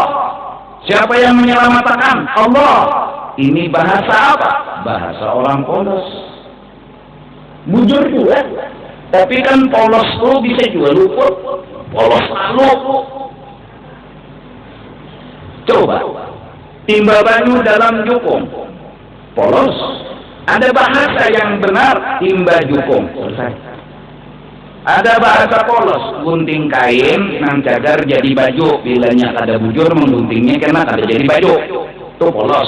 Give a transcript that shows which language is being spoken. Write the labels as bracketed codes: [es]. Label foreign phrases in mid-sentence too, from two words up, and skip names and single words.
[id] Siapa yang menyelamatkan? Allah. Ini bahasa apa? Bahasa orang polos. [bjn] Bujur juga. [id] Tapi kan polos itu bisa juga luput. Polos lalu. Coba. [bjn] Timba banyu dalam jukung. Polos. [id] Ada bahasa yang benar, timba jukung. [bjn] Ada bahasa polos, gunting kain nang cagar jadi baju, bilanya kada bujur mengguntingnya kena kada jadi baju. [id] Itu polos.